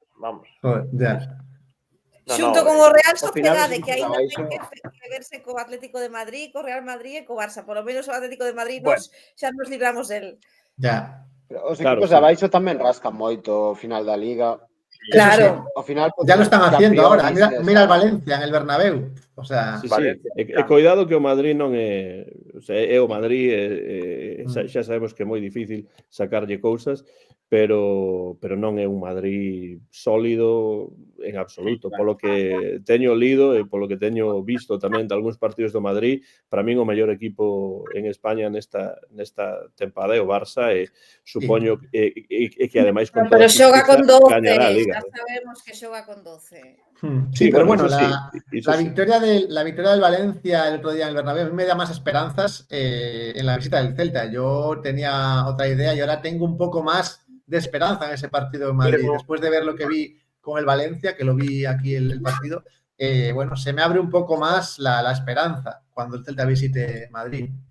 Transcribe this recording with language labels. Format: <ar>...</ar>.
<es>Vamos. Ya.</es> <gl>Xunto con o Real Sociedade, que aínda ten que verse co Atlético de Madrid, co Real Madrid e co Barça.</gl> <es>Por lo menos</es> <gl>o Atlético de Madrid xa nos libramos del. Ya. Os equipos de abaixo tamén rascan moito o final da Liga. Claro. Ao final,</gl> <es>ya lo están haciendo ahora. Mira el Valencia en el Bernabéu. O sea,</es> <gl>cuidado que o Madrid non é, o sea, é o Madrid, xa sabemos que é moi difícil sacarlle cousas, pero non é un Madrid sólido en absoluto. Polo que teño lido e polo que teño visto tamén de algúns partidos do Madrid, para min o mellor equipo en España nesta tempada é o Barça e supoño que ademais con pero xoga con 12, Liga, xa sabemos que xoga con 12.</gl> <es>Sí, pero bueno, la victoria del Valencia el otro día en el Bernabéu me da más esperanzas en la visita del Celta. Yo tenía otra idea y ahora tengo un poco más de esperanza en ese partido en Madrid. Después de ver lo que vi con el Valencia, que lo vi aquí el partido, bueno, se me abre un poco más la esperanza cuando el Celta visite Madrid.</es>